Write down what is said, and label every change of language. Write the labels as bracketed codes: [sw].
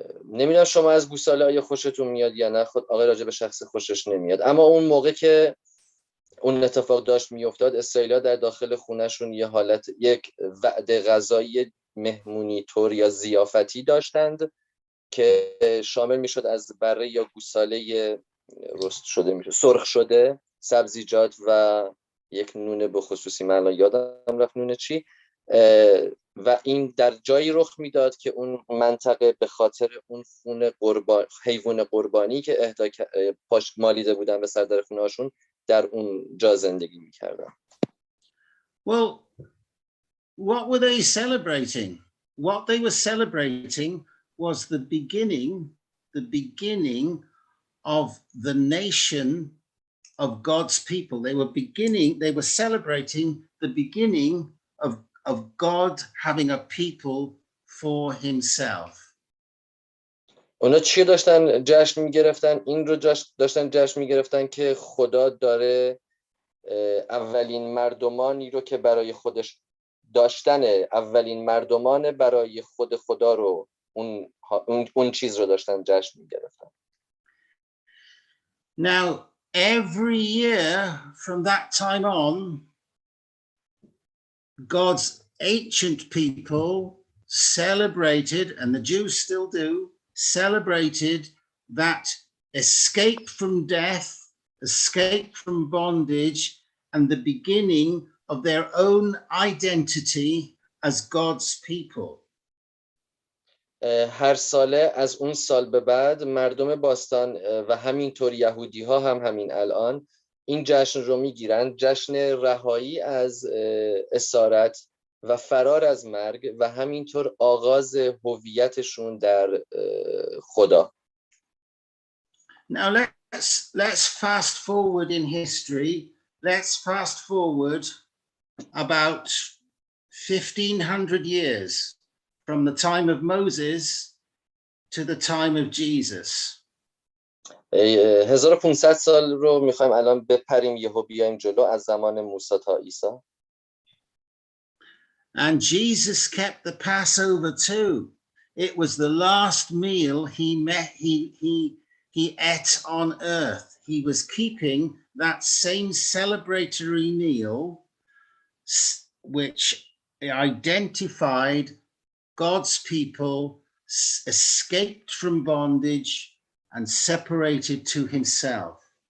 [fa] نمیدونم شما از گوساله آیا خوشتون میاد یا نه. خود آقای راجع به شخص خوشش نمیاد، اما اون موقع که اون اتفاق داشت میافتاد اسرائیلی‌ها در داخل خونهشون یک وعده غذایی مهمونی طور یا ضیافتی داشتند که شامل میشد از بره یا گوساله رست شده، میشد سرخ شده، سبزیجات و یک نون به خصوصی، من الان یادم رفت نون چی، و این در جایی رخ میداد که اون منطقه به خاطر اون حیوان قربانی که پاش مالیده بودن به سردر خونه هاشون در اون جا زندگی میکردن. [en] Well, what were they celebrating? What they were celebrating was the beginning of the nation of God's people. They were celebrating the beginning of God having a people for himself. [fa] اونا چی داشتن جشن میگرفتن؟ این رو داشتن جشن میگرفتن که خدا داره اولین مردمانی رو که برای خودش داشتن اولین مردمان برای خود خدا رو اون چیز رو داشتن جشن میگرفتن. [en] Now every year from that time on, God's ancient people celebrated, and the Jews still do, celebrated that escape from death, escape from bondage, and the beginning of their own identity as God's people. [fa] هر ساله از اون سال به بعد مردم باستان و همینطور یهودی ها هم همین الان این جشن رو میگیرن، جشن رهایی از اسارت و فرار از مرگ و همینطور آغاز هویتشون در خدا. [en] Now let's fast forward in history. Let's fast forward about 1500 years from the time of Moses to the time of Jesus. [fa] 1500 سال رو میخوایم الان بپریم یهو بیایم جلو از زمان موسی تا عیسی. [en] And Jesus kept the Passover too. It was the last meal he ate on earth. He was keeping that same celebratory meal which identified God's people escaped from bondage and separated to himself.